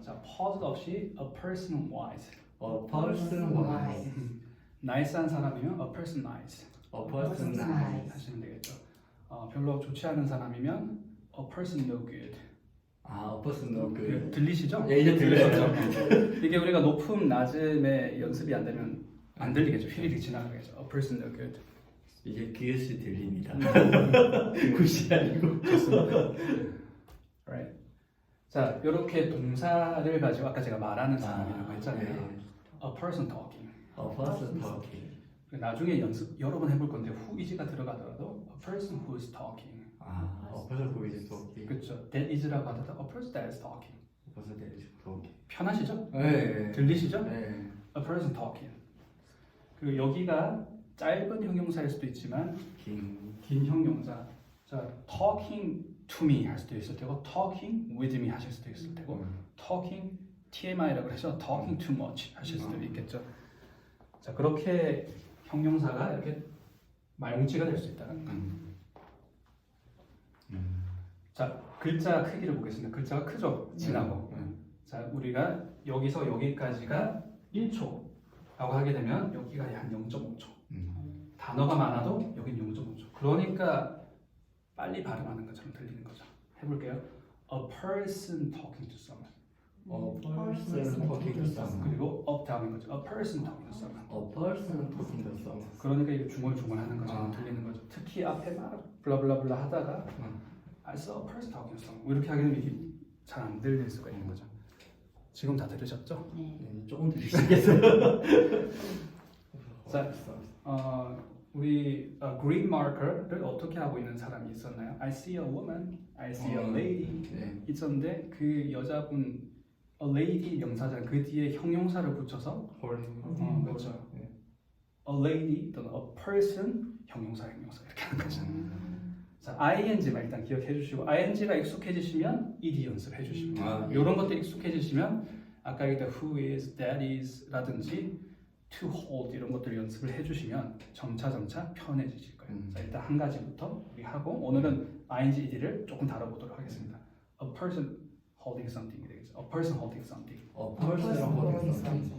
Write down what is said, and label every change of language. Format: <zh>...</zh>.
<en>자, pause</en> <ko>없이</ko> <en>a person wise. A person wise. nice한</en> <ko>사람이면</ko> <en>a person nice. A person nice.</en> <ko>하시면 되겠죠. 별로 좋지 않은 사람이면</ko> <en>a person no good. 아, A person no good.</en> <ko>들리시죠? 예, 이제 들렸죠. 이게 우리가 높음 낮음의 연습이 안 되면 안 들리겠죠. 휘리릭 지나가겠죠.</ko> <en>A person no good.</en> <ko>이제 그것이 들립니다. 굿이 아니고. 좋습니다. Right. 자, 이렇게 동사를 가지고 아까 제가 말하는 사람이라고 했잖아요.</ko> <en>A person talking. A person talking.</en> <ko>나중에 연습 여러 번 해볼 건데 who is가 들어가더라도</ko> <en>a person who is talking. 아, A person who is talking.</en> <ko>그렇죠.</ko> <en>That is라고</en> <ko>하더라도</ko> <en>a person that is talking. A person that is talking.</en> <ko>편하시죠? 네. 들리시죠? 네.</ko> <en>A person talking.</en> <ko>그리고 여기가 짧은 형용사일 수도 있지만 긴 형용사. 자,</ko> <en>talking to me</en> <ko>할 수도 있을 테고</ko> <en>talking with me</en> <ko>하실 수도 있을 테고 talking TMI라고 해서</ko> <en>talking too much</en> <ko>하실 수도 있겠죠. 자, 그렇게 형용사가 이렇게 말뭉치가 될 수 있다는 거. 자, 글자 크기를 보겠습니다. 글자가 크죠? 진하고. 자, 우리가 여기서 여기까지가 1초라고 하게 되면 여기가 한 0.5초. 단어가 많아도 여긴 0.5초. 그러니까 빨리 발음하는 것처럼 들리는 거죠. 해볼게요.</ko> <en>A person talking to someone. A person talking to someone.</en> <ko>그리고 up down인 거죠.</ko> <en>A person talking to someone. A person talking to someone.</en> <ko>그러니까 이게 중얼중얼하는 것처럼 들리는 거죠. 특히 앞에 막 블라블라블라 하다가</ko> <en>I saw a person talking to someone.</en> <ko>이렇게 하게 되면 이게 잘 안 들릴 수가 있는 거죠. 지금 다 들으셨죠? 네. 네, 조금 들리시겠어요? 자, 우리 green marker를 어떻게 하고 있는 사람이 있었나요?</ko> <en>I see a woman, I see a lady</en> <ko>네. 있었는데 그 여자분 a lady 명사잖아요. 그 뒤에 형용사를 붙여서 그렇죠. 네. a lady 또는 a person 형용사 이렇게 하는 거죠. 자, ing만 일단 기억해 주시고 ing가 익숙해지시면 ed 연습해 주시고 이런 것들 익숙해지시면 아까 얘기했던 who is, that is 라든지 to hold 이런 것들 연습을 해주시면 점차 편해지실 거예요. 자, 일단 한 가지부터 우리 하고 오늘은 ing, ed를 조금 다뤄보도록 하겠습니다. A person</ko> <en>holding something</en> <ko>되겠죠.</ko> <en>A person holding something. A person holding something.</en>